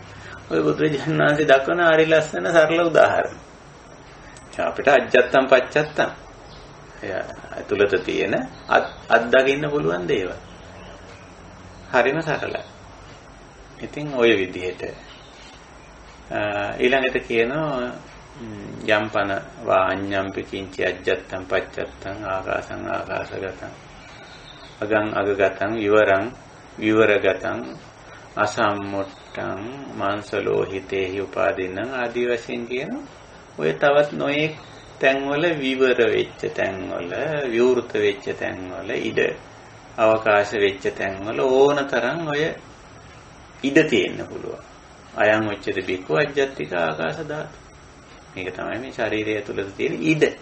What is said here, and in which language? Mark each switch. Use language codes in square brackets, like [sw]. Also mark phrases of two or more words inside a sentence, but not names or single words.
[si] ඔය බුදුරජාණන් වහන්සේ දක්වන හරි ලස්සන සරල උදාහරණ. අපිට [pi] අජ්ජත්තම් පච්චත්තම්. [si] ඇතුළත තියෙන අත්දකින්න පුළුවන් දේවල්. හරිම සරලයි. ඉතින් ওই විදිහට ඊළඟට කියනවා [pi] යම්පන වාඤ්ඤම්පි කිංචි අජ්ජත්තං පච්චත්තං ආකාසං ආකාසගතං අගං අගගතං විවරං විවරගතං අසම්මුට්ටං මාංශලෝහිතේහි උපාදින්නං [si] ආදී වශයෙන් කියන ඔය තවත් නොයෙක් තැන්වල විවර වෙච්ච තැන්වල විවෘත වෙච්ච තැන්වල ඉඩ අවකාශ වෙච්ච තැන්වල ඕනතරම් ඔය ඉඩ තියෙන්න පුළුවන්. [pi] අයං ඔච්චර බිකෝ අජ්ජත්තික ආකාශ ධාතු. [si] මේක තමයි මේ ශරීරය ඇතුළත තියෙන ඉඩ.